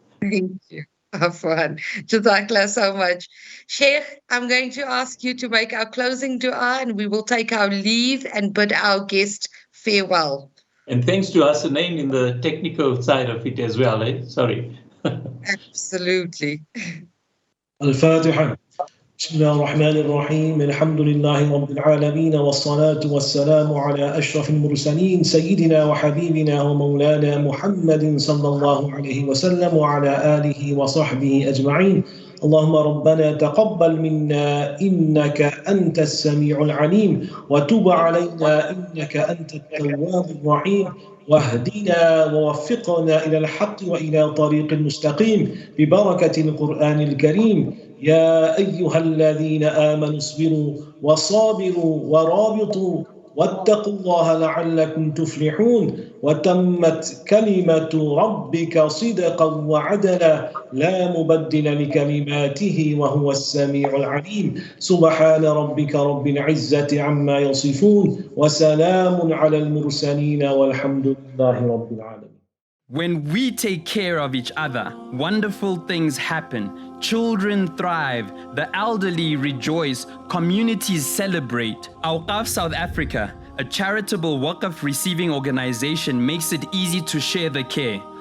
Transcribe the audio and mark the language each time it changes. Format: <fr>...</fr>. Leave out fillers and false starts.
<en>Thank you. Afwan. Jazakallah so much. Sheikh, I'm going to ask you to make our closing dua, and we will take our leave and bid our guest farewell. And thanks to Hasanain in the technical side of it as well, Sorry. Absolutely. Al-Fatiha.</en> <ar>بسم الله الرحمن الرحيم الحمد لله رب العالمين والصلاة والسلام على أشرف المرسلين سيدنا وحبيبنا ومولانا محمد صلى الله عليه وسلم وعلى آله وصحبه أجمعين. اللهم ربنا تقبل منا إنك أنت السميع العليم وتب علينا إنك أنت التواب الرحيم واهدنا ووفقنا إلى الحق وإلى طريق مستقيم ببركة القرآن الكريم. يا أيها الذين آمنوا اصبروا وصابروا ورابطوا واتقوا الله لعلكم تفلحون. وتمت كلمة ربك صدقا وعدلا لا مبدل لكلماته وهو السميع العليم. سبحان ربك رب العزة عما يصفون وسلام على المرسلين والحمد لله رب العالمين.</ar> <en>When we take care of each other, wonderful things happen. Children thrive, the elderly rejoice, communities celebrate. Awqaf South Africa, a charitable Waqf receiving organization, makes it easy to share the care.</en>